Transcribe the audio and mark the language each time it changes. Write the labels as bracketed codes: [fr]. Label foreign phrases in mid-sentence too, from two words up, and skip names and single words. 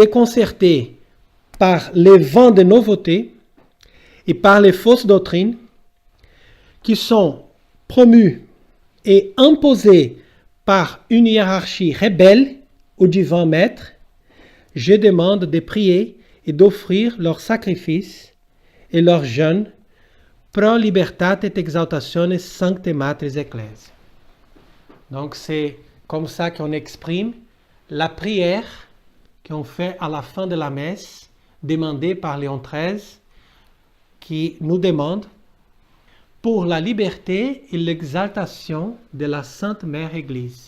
[fr] déconcertés par les vents de nouveautés et par les fausses doctrines qui sont promues et imposées par une hiérarchie rebelle au divin maître, je demande de prier et d'offrir leurs sacrifices et leurs jeûnes [la] pro libertate et exaltationes sancte matris ecclesiae. [fr] Donc c'est comme ça qu'on exprime la prière qu'on fait à la fin de la messe, demandée par Léon XIII, qui nous demande pour la liberté et l'exaltation de la Sainte Mère Église.